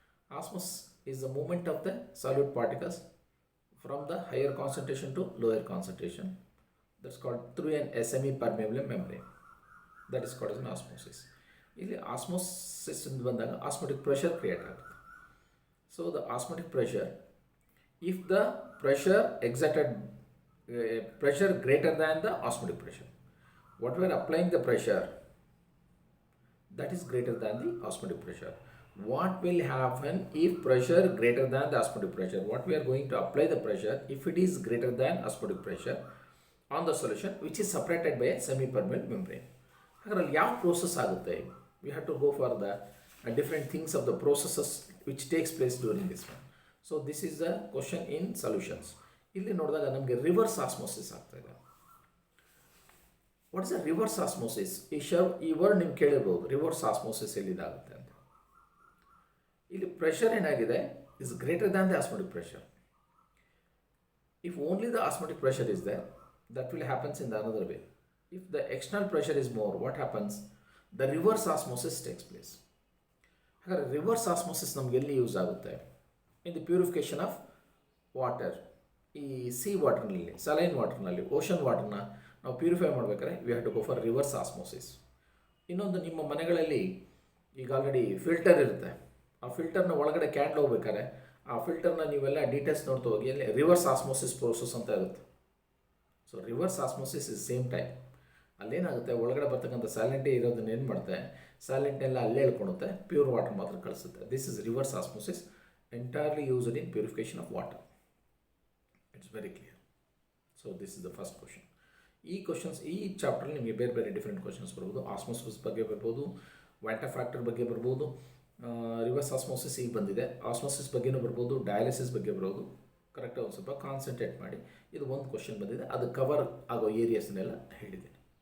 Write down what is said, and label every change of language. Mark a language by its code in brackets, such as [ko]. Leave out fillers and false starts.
[en] Osmosis is the movement of the solute particles from the higher concentration to lower concentration that's called through an semi permeable membrane, that is called as an osmosis. [kn] ಇಲ್ಲಿ osmosis ಬಂದಾಗ osmotic pressure create ಆಗುತ್ತೆ. [en] So the osmotic pressure, if the pressure exerted pressure greater than the osmotic pressure, what we are applying the pressure that is greater than the osmotic pressure. What will happen if pressure greater than the osmotic pressure? What we are going to apply the pressure if it is greater than osmotic pressure on the solution which is separated by a semi-permeable membrane. [kn] ಹಾಗಾದ್ರೆ ಯಾವ process ಆಗುತ್ತೆ? [en] We have to go for the different things of the processes which takes place during this one. So this is the question in solutions. [kn] ಇಲ್ಲಿ ನೋಡಿದಾಗ ನಮಗೆ reverse osmosis ಆಗ್ತಾ ಇದೆ. [en] What is a reverse osmosis? [kn] ಈ word ನೀವು ಕೇಳಿರ್ಬೋದು, reverse osmosis ಎಲ್ಲಿದಾಗುತ್ತೆ ಅಂತ. ಇಲ್ಲಿ ಪ್ರೆಷರ್ ಏನಾಗಿದೆ [en] Is greater than the osmotic pressure. If only the osmotic pressure is there, that will happens in the another way. If the external pressure is more, what happens? The reverse osmosis takes place. [kn] ಹಾಗಾದ್ರೆ reverse osmosis ನಮ್ಗೆ ಎಲ್ಲಿ use ಆಗುತ್ತೆ? [en] In the purification of water. [kn] ಈ C ವಾಟರ್ನಲ್ಲಿ, saline ವಾಟರ್ನಲ್ಲಿ, ocean ವಾಟರ್ನ ನಾವು purify ಮಾಡಬೇಕಾದ್ರೆ [en] We have to go for reverse osmosis. [kn] ಇನ್ನೊಂದು, ನಿಮ್ಮ ಮನೆಗಳಲ್ಲಿ ಈಗ ಆಲ್ರೆಡಿ ಫಿಲ್ಟರ್ ಇರುತ್ತೆ. ಆ ಫಿಲ್ಟರ್ನ ಒಳಗಡೆ ಕ್ಯಾಂಡಲ್ ಹೋಗ್ಬೇಕಾದ್ರೆ ಆ ಫಿಲ್ಟರ್ನ ನೀವೆಲ್ಲ ಡೀಟೇಲ್ಸ್ ನೋಡ್ತಾ ಹೋಗಿ ಅಲ್ಲಿ ರಿವರ್ಸ್ ಆಸ್ಮೋಸಿಸ್ ಪ್ರೋಸೆಸ್ ಅಂತ ಇರುತ್ತೆ. [en] So reverse osmosis is same type. [kn] ಅಲ್ಲೇನಾಗುತ್ತೆ, ಒಳಗಡೆ ಬರ್ತಕ್ಕಂಥ ಸ್ಯಾಲೆಂಟೇ ಇರೋದನ್ನ ಏನು ಮಾಡುತ್ತೆ, ಸ್ಯಾಲೆಂಟ್ನೆಲ್ಲ ಅಲ್ಲೇ ಹೇಳ್ಕೊಳುತ್ತೆ, ಪ್ಯೂರ್ ವಾಟರ್ ಮಾತ್ರ ಕಳಿಸುತ್ತೆ. [en] This is reverse osmosis, entirely used in purification of water. It's very clear. So this is the first question. [kn] ಈ ಕ್ವಶನ್ಸ್, ಈ ಚಾಪ್ಟರ್ಲಿ ನಿಮಗೆ ಬೇರೆ ಬೇರೆ ಡಿಫ್ರೆಂಟ್ ಕ್ವಶನ್ಸ್ ಬರ್ಬೋದು. ಆಸ್ಮೋಸಿಸ್ ಬಗ್ಗೆ ಬರ್ಬೋದು, ವ್ಯಾಂಟ ಫ್ಯಾಕ್ಟರ್ ಬಗ್ಗೆ ಬರ್ಬೋದು, ರಿವರ್ಸ್ ಆಸ್ಮೋಸಿಸ್ ಈಗ ಬಂದಿದೆ, ಆಸ್ಮೋಸಿಸ್ ಬಗ್ಗೆನೂ ಬರ್ಬೋದು, ಡಯಾಲಿಸಿಸ್ ಬಗ್ಗೆ ಬರ್ಬೋದು. ಕರೆಕ್ಟಾಗಿ ಒಂದು ಸ್ವಲ್ಪ ಕಾನ್ಸಂಟ್ರೇಟ್ ಮಾಡಿ. ಇದು ಒಂದು ಕ್ವಶನ್ ಬಂದಿದೆ, ಅದು ಕವರ್ ಆಗೋ ಏರಿಯಾಸ್ನೆಲ್ಲ ಹೇಳಿದ್ದೀನಿ.